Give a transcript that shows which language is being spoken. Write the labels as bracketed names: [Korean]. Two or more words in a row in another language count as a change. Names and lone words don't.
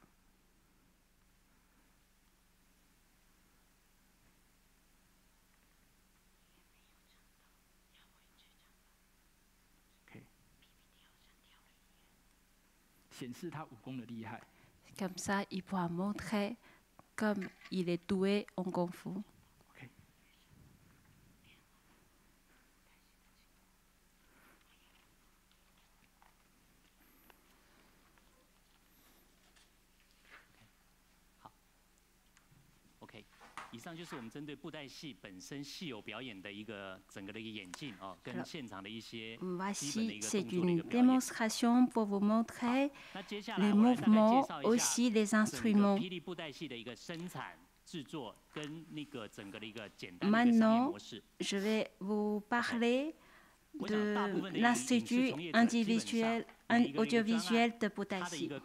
[French] Comme ça, il pourra montrer comme il est doué en Kung Fu. Okay. [Chinese] 以上就是我们针对布袋戏本身戏偶表演的一个整个的一个演进啊，跟现场的一些基本的一个动作的一个表演。 [French] Voici, c'est une démonstration pour vous montrer les mouvements, aussi les instruments. Maintenant, je vais vous parler de l'Institut individuel audiovisuel de Budai-Chi.